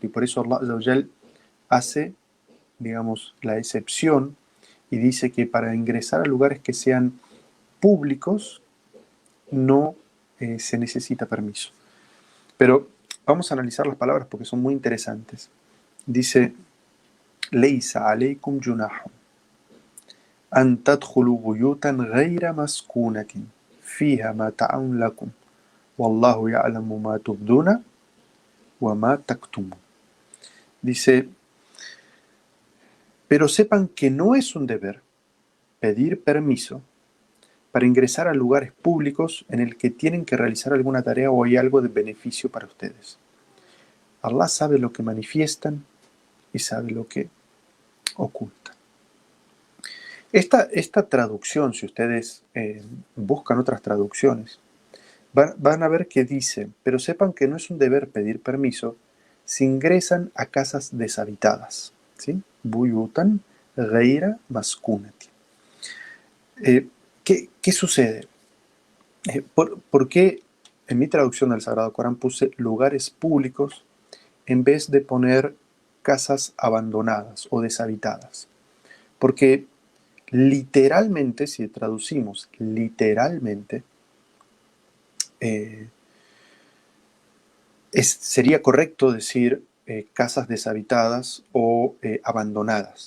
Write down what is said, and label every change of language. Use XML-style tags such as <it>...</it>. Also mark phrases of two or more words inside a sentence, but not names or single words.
<es>Y por eso Allah</es> <ar>عز وجل</ar> <es>hace, digamos, la excepción y dice que para ingresar a lugares que sean públicos no se necesita permiso. Pero vamos a analizar las palabras porque son muy interesantes.</es> <ar>Dice, ليس عليكم جناح أن تدخلوا بيوتا غير مسكونة فيها متاع لكم والله يعلم ما تبدون وما تكتمون.</ar> <es>Dice, pero sepan que no es un deber pedir permiso para ingresar a lugares públicos en el que tienen que realizar alguna tarea o hay algo de beneficio para ustedes. Allah sabe lo que manifiestan y sabe lo que ocultan. Esta traducción, si ustedes buscan otras traducciones, van a ver que dice, pero sepan que no es un deber pedir permiso si ingresan a casas deshabitadas. ¿Sí?</es> <ar>بيوتا غير مسكونة.</ar> <es>¿Qué sucede? ¿Por qué en mi traducción del Sagrado Corán puse lugares públicos en vez de poner casas abandonadas o deshabitadas? Porque literalmente, si traducimos literalmente, sería correcto decir casas deshabitadas o abandonadas.</es>